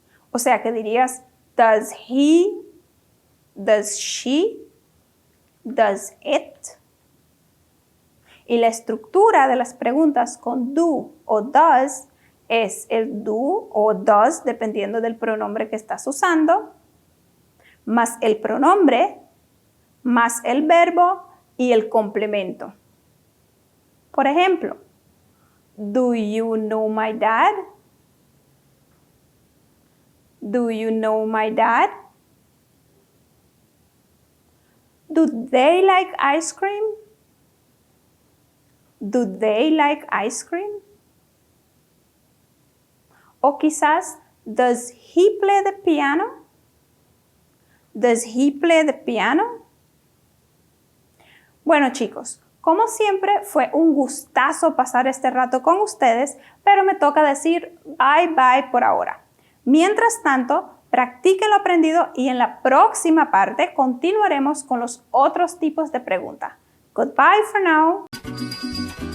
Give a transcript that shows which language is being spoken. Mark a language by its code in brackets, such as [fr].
[es] O sea, que dirías [en] does he, does she, does it. [es] Y la estructura de las preguntas con do o does es el do o does, dependiendo del pronombre que estás usando, más el pronombre, más el verbo y el complemento. Por ejemplo, [en] do you know my dad? Do you know my dad? Do they like ice cream? Do they like ice cream? [es] O quizás, [en] does he play the piano? Does he play the piano? [es] Bueno, chicos, como siempre, fue un gustazo pasar este rato con ustedes, pero me toca decir bye bye por ahora. Mientras tanto, practiquen lo aprendido y en la próxima parte continuaremos con los otros tipos de preguntas. [en] Goodbye for now.